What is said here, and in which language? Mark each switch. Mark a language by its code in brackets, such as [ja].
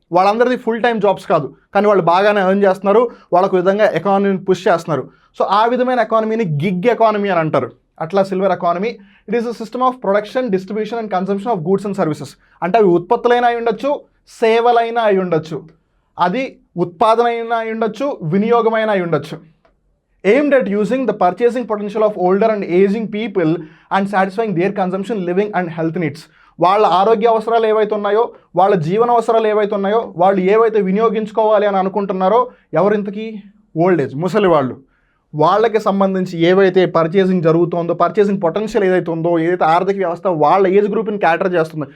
[te] వాళ్ళందరిది full time jobs కాదు, కానీ వాళ్ళు బాగానే ఎర్న్ చేస్తున్నారు, వాళ్ళకు విధంగా ఎకానమీని పుష్ చేస్తున్నారు. సో ఆ విధమైన ఎకానమీని గిగ్ ఎకానమీ అని అంటారు. అట్లా silver economy, [en] It is a system of production, distribution and consumption of goods and services. [te] అంటే అవి ఉత్పత్తులైనా అయి ఉండొచ్చు, సేవలైనా అయి ఉండొచ్చు, అది ఉత్పాదన అయినా అయి ఉండొచ్చు, వినియోగమైన అయి ఉండొచ్చు. [en] aimed at using the purchasing potential of older and aging people and satisfying their consumption, living and health needs. [te] వాళ్ళ ఆరోగ్య అవసరాలు ఏవైతే ఉన్నాయో, వాళ్ళ జీవన అవసరాలు ఏవైతే ఉన్నాయో, వాళ్ళు ఏవైతే వినియోగించుకోవాలి అని అనుకుంటున్నారో, ఎవరింతకీ ఓల్డ్ ఏజ్ ముసలి వాళ్ళు, వాళ్ళకి సంబంధించి ఏవైతే పర్చేసింగ్ జరుగుతుందో, పర్చేసింగ్ పొటెన్షియల్ ఏదైతే ఉందో, ఏదైతే ఆర్థిక వ్యవస్థ వాళ్ళ ఏజ్ గ్రూప్ని క్యాటర్ చేస్తుందో.